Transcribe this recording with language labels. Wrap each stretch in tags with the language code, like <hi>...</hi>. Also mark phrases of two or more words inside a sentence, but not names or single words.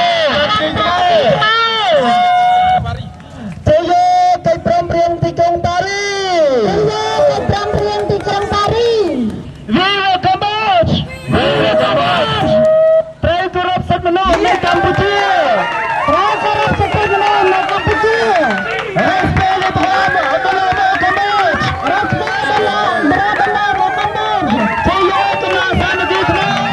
<km>ជ័យយោកិច្ចព្រមព្រៀងទីក្រុងប៉ារីសជ័យយោកិច្ចព្រមព្រៀងទីក្រុងប៉ារីស Viva Cambodia Viva Cambodia ត្រូវគោរពសិទ្ធិមនុស្សនៅកម្ពុជាត្រូវគោរពសិទ្ធិមនុស្សនៅកម្ពុជា</km> <pt>Respeito ao povo autonomo Cambodia Respeito ao povo Cambodia</pt> <km>ជ័យយោកម្លាំងសាមគ្គីខ្មែរ</km>